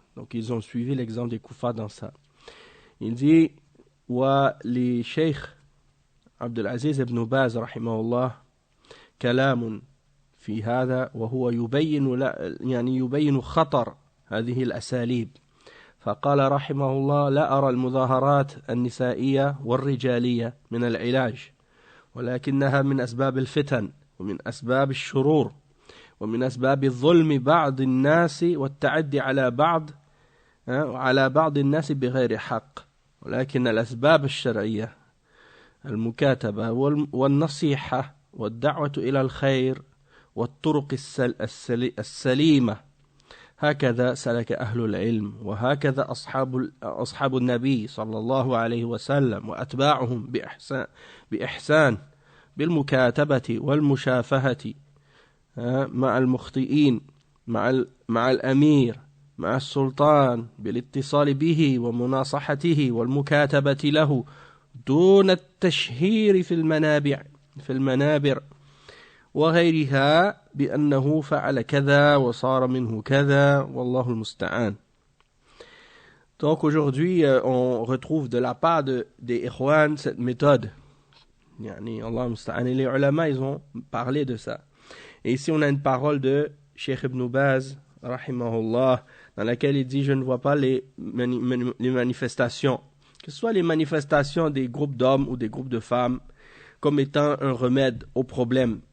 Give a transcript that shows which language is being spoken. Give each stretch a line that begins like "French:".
French: Donc ils ont suivi l'exemple des kuffars dans ça. Il dit
Arabic: wa li Cheikh Abdul Aziz ibn Baz rahimahullah kalamun في هذا وهو يبين خطر هذه الأساليب. فقال رحمه الله: لا أرى المظاهرات النسائية والرجالية من العلاج، ولكنها من أسباب الفتن ومن أسباب الشرور ومن أسباب الظلم بعض الناس والتعدي على بعض الناس بغير حق، ولكن الأسباب الشرعية المكاتبة والنصيحة والدعوة إلى الخير والطرق السليمة هكذا سلك أهل العلم، وهكذا أصحاب النبي صلى الله عليه وسلم وأتباعهم بإحسان بالمكاتبة والمشافهة مع المخطئين، مع الأمير، مع السلطان، بالاتصال به ومناصحته والمكاتبة له دون التشهير في المنابر وغيرها بأنه فعل كذا وصار منه كذا والله المستعان.
French: Donc aujourd'hui on retrouve de la part des Ikhwan cette méthode,
Arabic: yani Allah المستعان,
French: et les ulama ils ont parlé de ça. Et ici on a une parole de Cheikh Ibn Baz rahimahullah dans laquelle il dit: je ne vois pas les manifestations, que ce soit les manifestations des groupes d'hommes ou des groupes de femmes, comme étant un remède au problème.